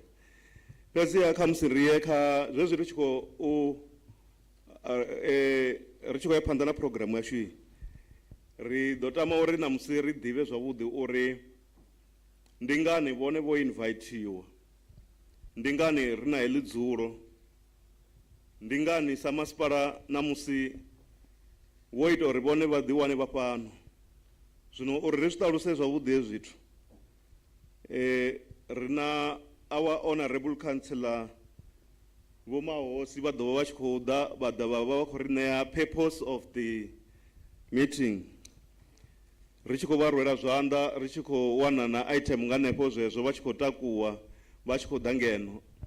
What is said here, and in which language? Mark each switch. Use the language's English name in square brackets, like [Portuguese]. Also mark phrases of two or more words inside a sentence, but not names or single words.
[Venda] Fhedziha khamusi ri ye kha zwezwi ri tshi khou ya phanḓa na programu yashu iyi, ri ḓo tama uri na musi ri ḓivhe zwavhuḓi uri ndi ngani vhone vho invitiwa, ndi ngani ri na heḽi dzulo, ndi ngani sa masipala na musi wo ita uri vhone vha ḓi wane vha fhano. Zwino uri ri zwi ṱaluse zwavhuḓi hezwi zwithu ri na [English] our honorable councillor [Venda] Voma Hosi ba do watch koda ba da ba ko ri ṋea [English] purpose of the meeting. [Venda] Ri tshi khou vha rwela zwanḓa ri tshi khou wana na item nga hanefho zwezwo vha tshi khou takuwa vha tshi khou ḓa ngeno.